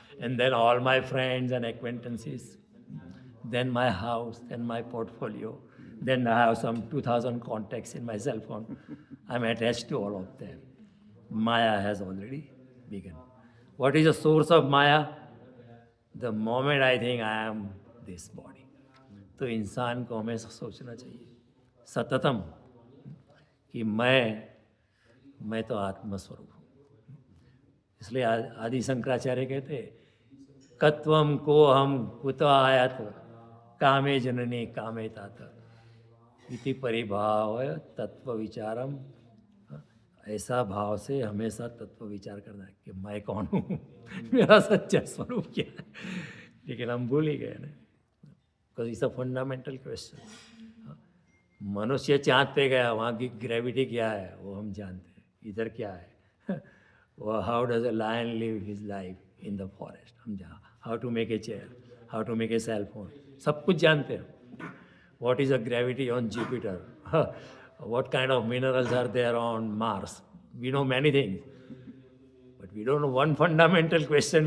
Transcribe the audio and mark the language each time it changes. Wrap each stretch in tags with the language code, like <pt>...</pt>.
<en>And then all my friends and acquaintances. Then my house, then my portfolio. Then I have some 2,000 contacts in my cell phone. I'm attached to all of them. Maya has already begun. What is the source of Maya? The moment I think I am this body.</en> <hi>तो इंसान को हमें सोचना चाहिए सततम कि मैं तो आत्मस्वरूप हूँ। इसलिए आदि शंकराचार्य कहते</hi> <sa>कत्वम को हम कुत आयात कामे जननी कामे तात इति परिभाव तत्व विचारम।</sa> <hi>ऐसा भाव से हमेशा तत्व विचार करना है कि मैं कौन हूँ, मेरा सच्चा स्वरूप क्या है। लेकिन हम भूल ही गए ना,</hi> <en>Because it's a fundamental question.</en> <hi>मनुष्य चाँद पे गया, वहाँ की ग्रेविटी क्या है वो हम जानते हैं, इधर क्या है वो</hi> <en>how does a lion live his life in the forest,</en> <hi>हम जहाँ</hi> <en>how to make a chair, how to make a cell phone,</en> <hi>सब कुछ जानते हैं।</hi> <en>What is a gravity on Jupiter, what kind of minerals are there on Mars. We know many things, but we don't know one fundamental question.</en>